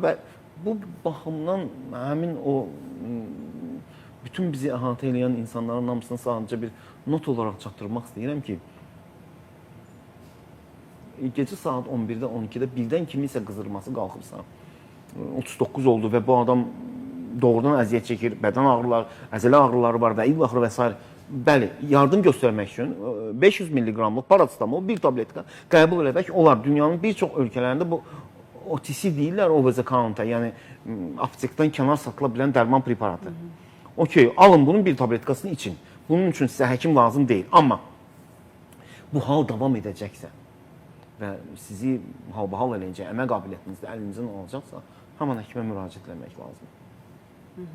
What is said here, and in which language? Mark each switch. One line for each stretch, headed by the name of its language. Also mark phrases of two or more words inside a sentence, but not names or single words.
Azerbaijani: Və bu baxımdan həmin o bütün bizi əhatə edən insanların hamısını sadəcə bir not olaraq çatdırmaq istəyirəm ki, gecə saat 11-də, 12-də birdən kimisə qızdırması qalxıbsa, 39 oldu və bu adam doğrudan əziyyət çəkir, bədən ağrıları, əzələ ağrıları var və illa-axır və s. Bəli, yardım göstərmək üçün 500 mg-lıq paracetamol, bir tabletka qəbul eləmək olar. Dünyanın bir çox ölkələrində bu OTC deyirlər,
English: over the counter,
Azerbaijani: yəni aptekdən kənar satıla bilən dərman preparatı. Okey, alın bunun bir tabletkasını için. Bunun üçün sizə həkim lazım deyil. Amma bu hal davam edəcəksə və sizi halbahal eləyəcək, əmək qabiliyyətinizdə əlinizdən alacaqsa, həman həkimə müraciət etmək lazım.